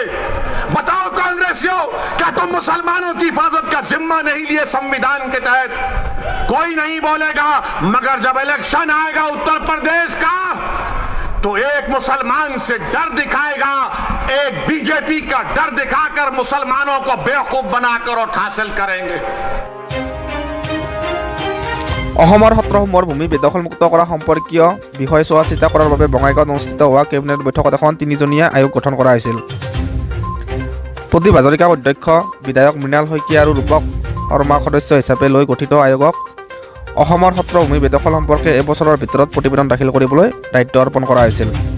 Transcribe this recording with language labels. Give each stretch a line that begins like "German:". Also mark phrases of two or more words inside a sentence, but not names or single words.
Hindi: बताओ कांग्रेसियों, क्या तुम मुसलमानों की हिफाजत का जिम्मा नहीं लिए संविधान के तहत? कोई नहीं बोलेगा, मगर जब इलेक्शन आएगा उत्तर प्रदेश का, तो एक मुसलमान से डर दिखाएगा, एक बीजेपी का डर दिखाकर मुसलमानों को बेवकूफ बनाकर और हासिल करेंगे।
Assamese: অসমৰ সত্ৰসমূহৰ ভূমি বেদখলমুক্ত কৰা সম্পৰ্কীয় বিষয় চোৱা চিতা কৰাৰ বাবে বঙাইগাঁৱত অনুষ্ঠিত হোৱা কেবিনেট বৈঠকত এখন 3জনীয়া আয়োগ গঠন কৰা হৈছিল। প্ৰদীপ হাজৰিকাক অধ্যক্ষ, বিধায়ক মৃণাল শইকীয়া আৰু ৰূপক শৰ্মা সদস্য হিচাপে লৈ গঠিত আয়োগক অসমৰ সত্ৰভূমি বেদখল সম্পৰ্কে এবছৰৰ ভিতৰত প্ৰতিবেদন দাখিল কৰিবলৈ দায়িত্ব অৰ্পণ কৰা হৈছিল।